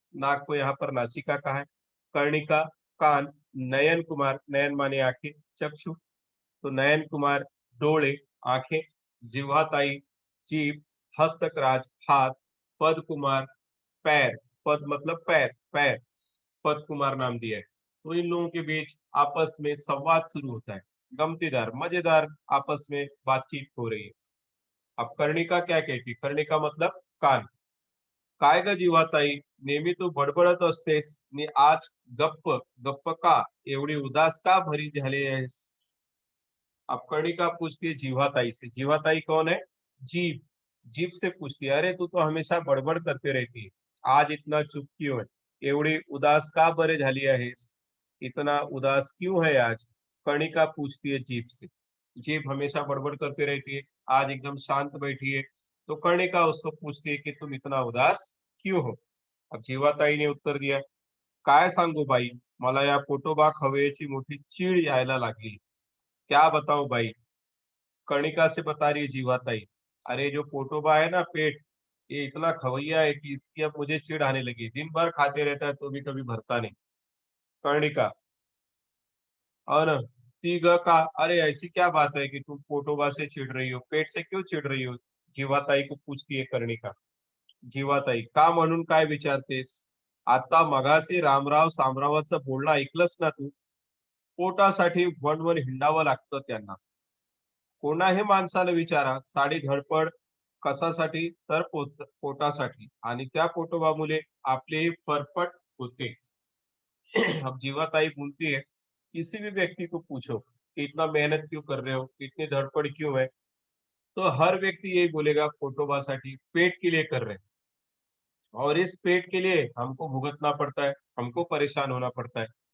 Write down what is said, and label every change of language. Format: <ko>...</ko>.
<hi>नाक को यहाँ पर नासिका कहा है। कर्णिका कान, नयन कुमार, नयन माने आंखें, चक्षु, तो नयन कुमार डोळे आंखें, जिह्वाताई जीभ, हस्तकराज हाथ, पद कुमार पैर, पद मतलब पैर, पैर, पद कुमार नाम दिया है। तो इन लोगों के बीच आपस में संवाद शुरू होता है, गमतीदार मजेदार आपस में बातचीत हो रही है। अब कर्णिका क्या कहती? कर्णिका मतलब कान,</hi> <mr>काय ग जीवाताई, नेहमी तू बडबडत असतेस नि आज गप्प, गप्प का, एवढी उदास का भरी झाली आहेस?</mr> <hi>अब कर्णिका पूछती है जीवाताई से। जीवाताई कौन है? जीभ, जीभ से पूछती है, अरे तू तो हमेशा बडबड करते रहती है, आज इतना चुप क्यों है?</hi> <mr>एवढी उदास का बरे झाली आहेस?</mr> <hi>इतना उदास क्यों है आज? कर्णिका पूछती है जीभ से। जीभ हमेशा बड़बड़ करती रहती है, आज एकदम शांत बैठी है। तो कर्णिका उसको पूछती है कि तुम इतना उदास क्यों हो? अब जीवाताई ने उत्तर दिया,</hi> <mr>काय सांगू बाई, मला या पोटोबा खवय्याची मोठी चीड यायला लागली।</mr> <hi>क्या बताऊं भाई? कर्णिका से बता रही है जीवाताई, अरे जो पोटोबा है ना पेट, ये इतना खवैया है कि इसकी अब मुझे चिढ़ आने लगी, दिन भर खाते रहता है तो भी कभी भरता नहीं। कर्णिका,</hi> <mr>और ती ग का,</mr> <hi>अरे ऐसी क्या बात है कि तुम पोटोबा से चिढ़ रही हो, पेट से क्यों चिढ़ रही हो? जीवाताई को पूछती है कर्णिका।</hi> <mr>जीवाताई, का म्हणून काय विचारतेस? आता मगाशी रामराव सामरावाचं बोलणं ऐकलंस ना तू? पोटासाठी वणवण हिंडावं लागतं त्यांना, कोणाही माणसाला विचारा, साडी धडपड कशासाठी? तर पोटासाठी, आणि त्या पोटोबामुळे आपली फरफट होते।</mr> <hi>अब जीवाताई बोलती है, किसी भी व्यक्ति को पूछो कि इतना मेहनत क्यों कर रहे हो, इतनी धड़पड़ क्यों है, तो हर व्यक्ति यही बोलेगा फोटोबासाठी, पेट के लिए कर रहे हैं। और इस पेट के लिए हमको भुगतना पड़ता है, हमको परेशान होना पड़ता है।</hi>